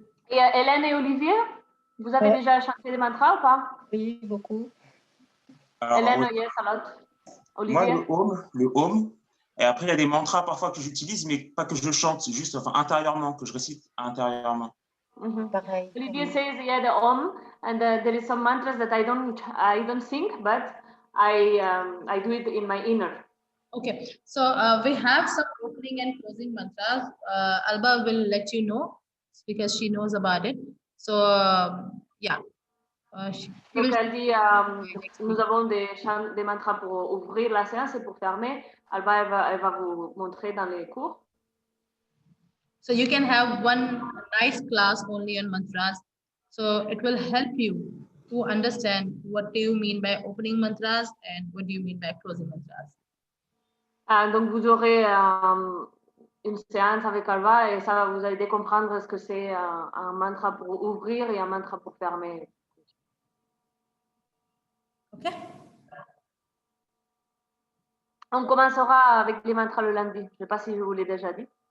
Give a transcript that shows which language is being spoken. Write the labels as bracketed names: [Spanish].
[French] Et Hélène et Olivier, vous avez déjà chanté des mantras ou pas? Oui, beaucoup. Alors, [English] Hélène, yes, a lot. Olivier? [French] Moi, le home. Et après, il y a des mantras parfois que j'utilise, mais pas que je chante, juste intérieurement, que je récite intérieurement. Pareil. [English] Olivier says, yeah, the Om, and there is some mantras that I don't sing, but I do it in my inner. Okay, so we have some opening and closing mantras. Alba will let you know because she knows about it. So yeah. [French] Donc elle dit, nous avons des mantras pour ouvrir la séance et pour fermer. Alba, elle va vous montrer dans les cours. [English] So you can have one nice class only on mantras. So it will help you to understand what do you mean by opening mantras and what do you mean by closing mantras. [French] Donc vous aurez une séance avec Alba et ça va vous aider à comprendre ce que c'est un mantra pour ouvrir et un mantra pour fermer. [English] Okay. [French] On commencera avec les mantras le lundi. Je ne sais pas si je vous l'ai déjà dit.